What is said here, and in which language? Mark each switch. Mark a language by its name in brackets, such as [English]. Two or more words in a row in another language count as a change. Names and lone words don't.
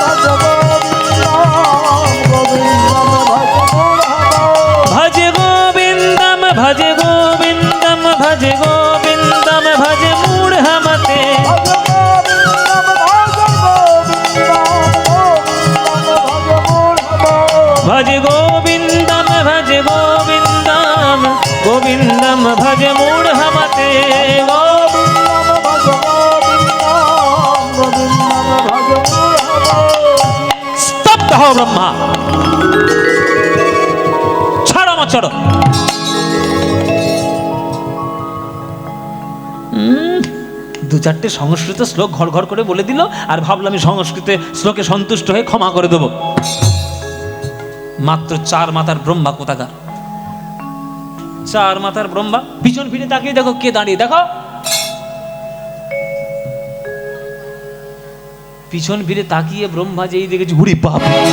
[Sanskrit] भज गोविन्दं भज गोविन्दं भज गोविन्दं भज मूढमते भज गोविन्दं भज गोविन्दं गोविन्दं भज मूढमते [Hindi] स्तब्ध हो ब्रह्मा [Bangla] ছাড়ো মা ছাড়ো দু চারটে সংস্কৃত শ্লোক ঘর ঘর করে বলে দিল আর ভাবলাম আমি সংস্কৃত শ্লোকে সন্তুষ্ট হয়ে ক্ষমা করে দেব মাত্র 4 মাথার ব্রহ্মা কোথাকার 4 মাথার ব্রহ্মা পিছন ফিরে তাকিয়ে দেখো কে দাঁড়িয়ে দেখো পিছন ফিরে তাকিয়ে ব্রহ্মা যেই দেখেছি হুড়ি বাপ